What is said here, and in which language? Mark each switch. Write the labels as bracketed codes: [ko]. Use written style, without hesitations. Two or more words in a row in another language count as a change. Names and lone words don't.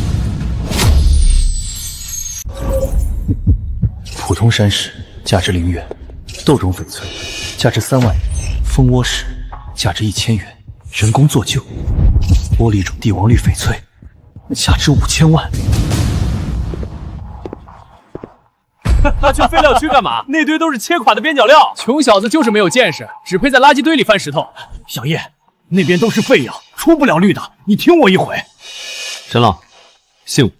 [zh] 普通山石價值0元，豆種翡翠價值3萬元，蜂窩石價值1000元，人工做就，玻璃種帝王綠翡翠價值5000 萬。他去废料区干嘛？那堆都是切垮的边角料。穷小子就是没有见识，只配在垃圾堆里翻石头。小叶，那邊都是廢藥，出不了綠的，你聽我一回。沈老，信我。